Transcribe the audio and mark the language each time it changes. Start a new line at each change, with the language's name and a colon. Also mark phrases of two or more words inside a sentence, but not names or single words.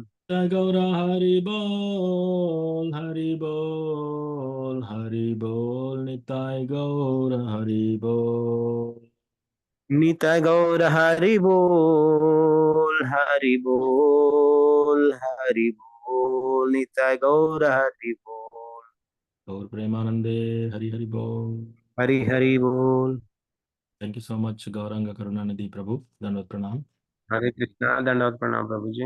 Hindi: जय गौरा हरि बोल हरि बोल हरि बोल निताय गौर हरि बोल नित्य गौर हरि बोल हरि बोल हरि बोल नित्य गौर हरि बोल गौर प्रेमानंदे हरि हरि बोल हरि हरि बोल
English: Thank you so much గౌరంగ కరుణానిధి
Hindi: प्रभु दंडवत प्रणाम हरे कृष्णा दंडवत प्रणाम प्रभु जी